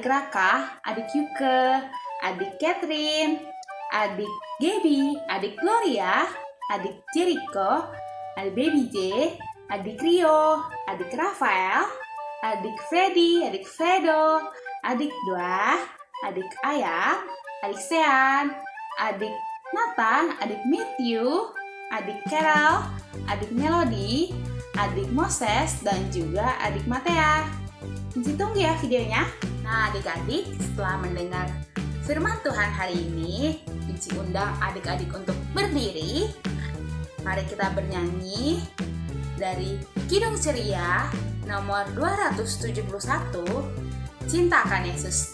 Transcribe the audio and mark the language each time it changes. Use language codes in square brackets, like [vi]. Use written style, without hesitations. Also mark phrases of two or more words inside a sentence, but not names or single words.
[id] Raka, adik Yuke, adik Catherine, adik Gaby, adik Gloria, adik Jericho, adik Baby J, adik Rio, adik Rafael, adik Freddy, adik Fredo, adik Dua, adik Ayam, adik Sean, adik Nathan, adik Matthew, adik Carol, adik Melody, adik Moses, dan juga adik Matea. Nanti tunggu ya videonya. Nah adik-adik, setelah mendengar firman Tuhan hari ini, Inci undang adik-adik untuk berdiri. Mari kita bernyanyi dari Kidung Ceria nomor 271, Cinta Akan Yesus.